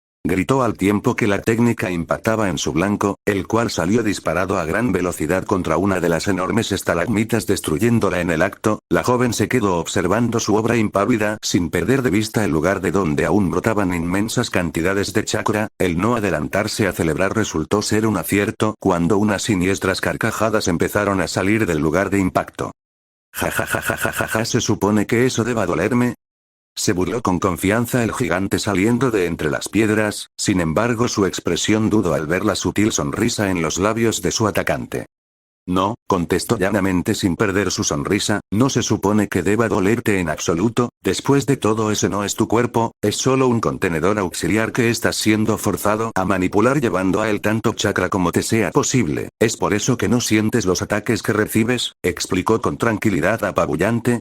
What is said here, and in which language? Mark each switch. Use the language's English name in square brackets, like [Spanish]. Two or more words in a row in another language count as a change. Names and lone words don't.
[Spanish] Gritó al tiempo que la técnica impactaba en su blanco, el cual salió disparado a gran velocidad contra una de las enormes estalagmitas destruyéndola en el acto. La joven se quedó observando su obra impávida sin perder de vista el lugar de donde aún brotaban inmensas cantidades de chakra. El no adelantarse a celebrar resultó ser un acierto cuando unas siniestras carcajadas empezaron a salir del lugar de impacto. Ja ja ja ja ja ja ja, ¿se supone que eso deba dolerme? Se burló con confianza el gigante saliendo de entre las piedras, sin embargo su expresión dudó al ver la sutil sonrisa en los labios de su atacante. No, contestó llanamente sin perder su sonrisa, no se supone que deba dolerte en absoluto, después de todo ese no es tu cuerpo, es solo un contenedor auxiliar que estás siendo forzado a manipular llevando a él tanto chakra como te sea posible, es por eso que no sientes los ataques que recibes, explicó con tranquilidad apabullante.